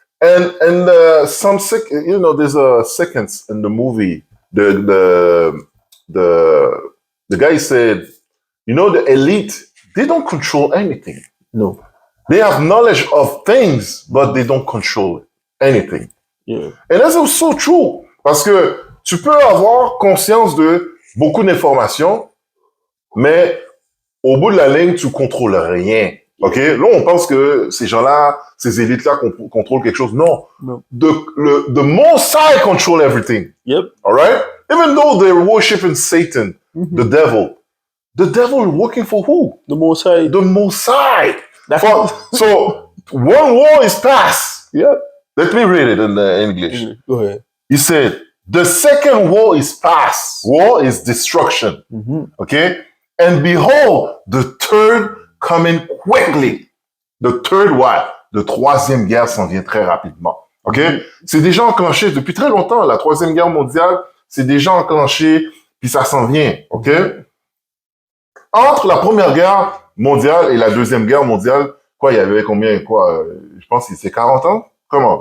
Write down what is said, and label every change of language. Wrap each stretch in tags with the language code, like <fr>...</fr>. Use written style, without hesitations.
<en>And there's a sequence in the movie. The guy said, you know, the elite, they don't control anything. No. They have knowledge of things, but they don't control anything. Yeah.</en> <fr>Et là, c'est</fr> <en>so true.</en> <fr>Parce que tu peux avoir conscience de beaucoup d'informations, mais au bout de la ligne, tu contrôles rien. OK? Là, on pense que ces gens-là, ces élites-là contrôlent quelque chose. Non.</fr> <en>No. The Most High control everything. Yep. All right? Even though they're worshiping Satan, the devil is working for who? The Most High. The Most High. That's So, one war is past. Yep. Let me read it in English. Go ahead. He said, the second war is past. War is destruction. Mm-hmm. Okay? And behold, the third coming quickly. The third what?</en> <fr>The troisième guerre s'en vient très rapidement. OK? C'est déjà enclenché depuis très longtemps. La troisième guerre mondiale, c'est déjà enclenché, puis ça s'en vient. OK? Entre la première guerre mondiale et la deuxième guerre mondiale, quoi, il y avait combien, je pense que c'est 40 ans? Comment?</fr>